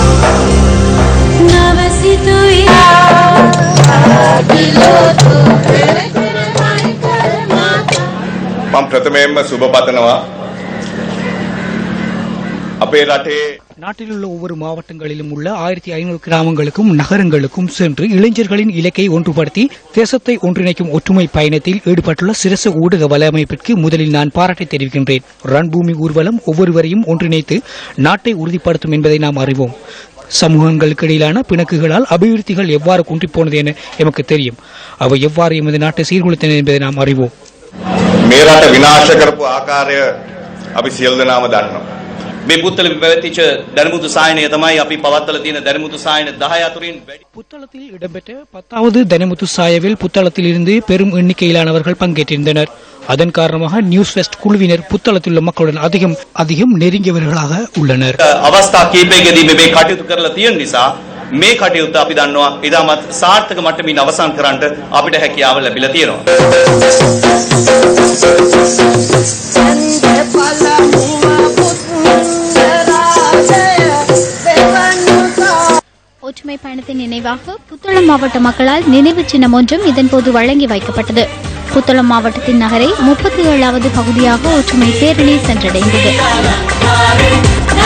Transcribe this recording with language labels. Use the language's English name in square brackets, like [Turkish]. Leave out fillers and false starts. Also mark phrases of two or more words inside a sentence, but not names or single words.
[Tamil] நாட்டில் உள்ள ஒவ்வொரு மாவட்டங்களிலும் உள்ள 1500 கிராமங்களுக்கும் நகரங்களுக்கும் சென்று இளைஞர்களின் இலக்கை ஒன்றுபடுத்தி தேசத்தை ஒன்றிணைக்கும் ஒற்றுமை பயணத்தில் ஈடுபட்டுள்ள சிரச ஊடக வலையமைப்பிற்கு முதலில் நான் பாராட்டை தெரிவிக்கின்றேன். ரன்பூமி ஊர்வலம் ஒவ்வொருவரையும் ஒன்றிணைத்து நாட்டை உறுதிப்படுத்தும் என்பதை நாம் அறிவோம். சமூகங்களுக்கு இடையிலான பிணக்குகளால் அபிவிருத்திகள் எவ்வாறு குன்றிப்போனது என எமக்கு தெரியும். அவை எவ்வாறு எமது நாட்டை சீர்குலைத்தன என்பதை நாம் அறிவோம். [Sinhala] මේ රට විනාශ කරපු ආකාරය අපි සියලු දෙනාම දන්නවා. මේ පුත්තලෙන් පැවතිච්ච දැනුමුතු සායනය තමයි අපි පවත්වලා තියෙන දැනුමුතු සායන 10 අතරින් වැඩි. [Tamil] புத்தளத்தில் இடம்பெற்ற 10வது தனமுத்து சாயவில் புத்தளத்தில் இருந்து பெரும் எண்ணிக்கையிலானவர்கள் பங்கேற்றிருந்தனர். அதன் காரணமாக நியூஸ் வெஸ்ட் குழுவினர் புத்தளத்தில் உள்ள மக்களுடன் அதிகம் நெருங்கியவர்களாக உள்ளனர். [Sinhala] අවස්ථා කීපයකදී මේ කටයුතු කරලා තියෙන නිසා මේ කටයුත්ත අපි දන්නවා ඉතාමත් සාර්ථක මට්ටමින් අවසන් කරන්නට අපිට හැකියාව ලැබිලා තියෙනවා. [Tamil] ஒற்றுமை பயணத்தின் நினைவாக புத்தளம் மாவட்ட மக்களால் நினைவு சின்னம் ஒன்றும் இதன்போது வழங்கி வைக்கப்பட்டது. புத்தளம் மாவட்டத்தின் நகரை 37வது பகுதியாக ஒற்றுமை பேரணி சென்றடைந்தது.